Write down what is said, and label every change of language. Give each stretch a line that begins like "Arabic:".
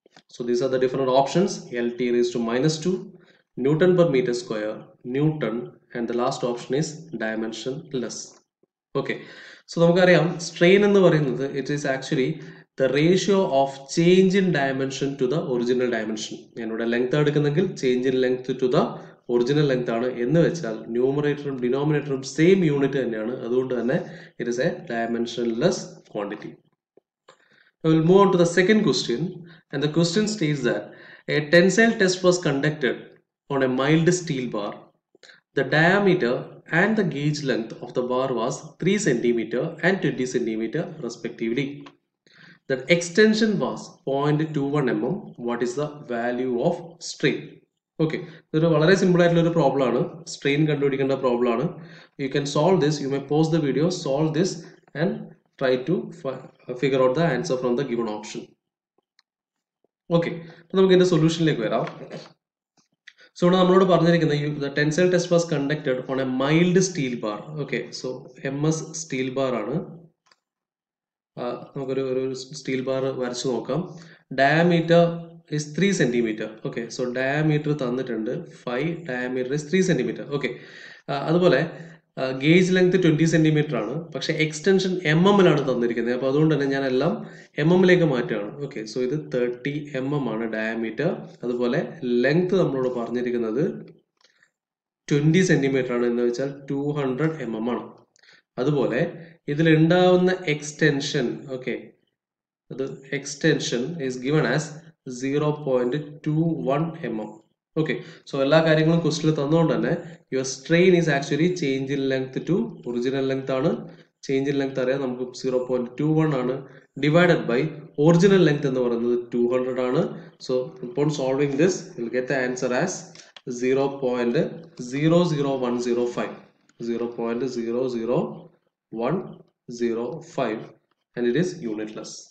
English: So these are the different options: LT raised to -2, Newton per meter square, Newton, and the last option is dimensionless. Okay, so നമുക്കറിയാം strain
Malayalam: എന്ന് പറയുന്നത്
English: it is actually the ratio of change in dimension to the original dimension.
Malayalam: ഞാനിവിടെ length എടുക്കുന്നെങ്കിൽ
English: change in length to the
Malayalam: original length ആണ് എന്ന് വെച്ചാൽ ന്യൂമറേറ്ററും ഡിനോമിനേറ്ററും same unit തന്നെയാണ്. അതുകൊണ്ട് തന്നെ
English: It is a dimensionless quantity. I will move on to the second question, and the question states that a tensile test was conducted on a mild steel bar. The diameter and the gauge length of the bar was 3 cm and 20 cm respectively. The extension was 0.21 mm. What is the value of strain?
Malayalam: Okay, ഇതൊരു വളരെ simple ആയിട്ടുള്ള ഒരു problem ആണ്. Strain കണ്ടുപിടിക്കേണ്ട problem ആണ്.
English: You can solve this. You may pause the video, solve this, and try to figure out the answer from the given option.
Malayalam: Okay, അപ്പോൾ നമുക്ക് ഇതിന്റെ സൊല്യൂഷനിലേക്ക് വരാം.
English: so
Malayalam: ഇവിടെ നമ്മളോട് പറഞ്ഞിരിക്കുന്നത്
English: the tensile test was conducted on a mild steel bar.
Malayalam: Okay, so MS steel bar ആണ്. നമുക്കൊരു steel bar വരച്ചു നോക്കാം.
English: Diameter is 3 cm. Okay, so diameter തന്നിട്ടുണ്ട് 5, diameter is 3 cm.
Malayalam: Okay, അതുപോലെ ഗേജ് ലെങ്ത് 20 സെന്റിമീറ്റർ ആണ്. പക്ഷെ എക്സ്റ്റൻഷൻ MM-ലാണ് തന്നിരിക്കുന്നത്. അപ്പോൾ അതുകൊണ്ട് തന്നെ ഞാൻ എല്ലാം MM-ലേക്ക് മാറ്റുകയാണ്. ഓക്കെ, സോ ഇത് 30 mm ആണ് ഡയമീറ്റർ. അതുപോലെ ലെങ്ത് നമ്മളോട് പറഞ്ഞിരിക്കുന്നത് 20 സെന്റിമീറ്റർ ആണ്, എന്ന് വെച്ചാൽ 200 mm ആണ്. അതുപോലെ ഇതിൽ ഉണ്ടാവുന്ന എക്സ്റ്റൻഷൻ, ഓക്കെ, അത്
English: extension is given as
Malayalam: 0.21 mm.
English: okay, so
Malayalam: എല്ലാ കാര്യങ്ങളും ക്വസ്റ്റിൽ തന്നുകൊണ്ട് തന്നെ
English: Your strain is actually change in length to original length ആണ്.
Malayalam: ചേഞ്ച് ഇൻ ലെങ്ത് അറിയാം നമുക്ക് 0.21 ആണ്,
English: divided by
Malayalam: ഒറിജിനൽ ലെങ്ത് എന്ന് പറയുന്നത് 200 ആണ്.
English: So upon solving this you will get the answer as 0.00105, 0.00105, and it is unitless.